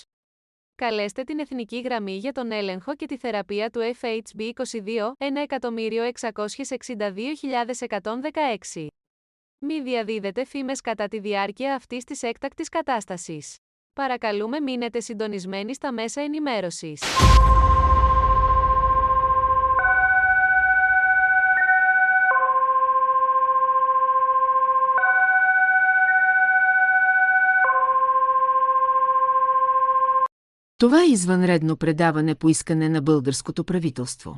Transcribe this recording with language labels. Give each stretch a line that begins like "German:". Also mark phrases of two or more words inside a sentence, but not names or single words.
Greek: Καλέστε την εθνική γραμμή για τον έλεγχο και τη θεραπεία του FHB22 1.662.116. Μη διαδίδετε φήμες κατά τη διάρκεια αυτής της έκτακτης κατάστασης. Παρακαλούμε μείνετε συντονισμένοι στα μέσα ενημέρωσης.
Bulgarian: Това е извънредно предаване по искане на българското правителство.